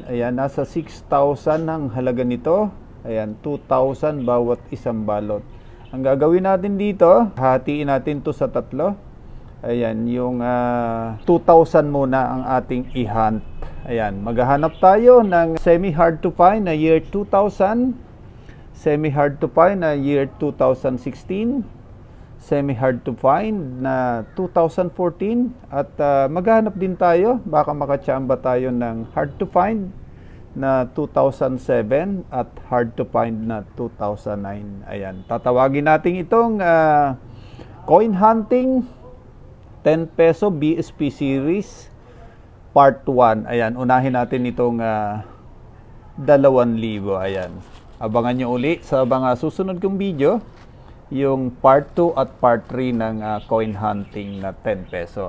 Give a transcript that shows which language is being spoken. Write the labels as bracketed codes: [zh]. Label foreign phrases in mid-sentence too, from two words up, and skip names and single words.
[tl] Ayan, nasa 6,000 ang halaga nito. Ayan, 2,000 bawat isang balot. Ang gagawin natin dito, hatiin natin to sa tatlo. Ayan, yung 2,000 muna ang ating i-hunt. Ayan, maghahanap tayo ng [en] semi-hard to find [tl] na year 2000, [en] semi-hard to find [tl] na year 2016, [en] semi-hard to find [tl] na 2014, at maghahanap din tayo, baka makachamba tayo ng [en] hard to find [tl] na 2007 at [en] hard to find [tl] na 2009. Ayan, tatawagin natin itong [en] coin hunting [tl] 10 peso BSP series part 1. Ayan, unahin natin itong 2,000. Ayan, abangan nyo uli sa mga susunod kong video yung part 2 at part 3 ng [en] coin hunting [tl] na 10 peso.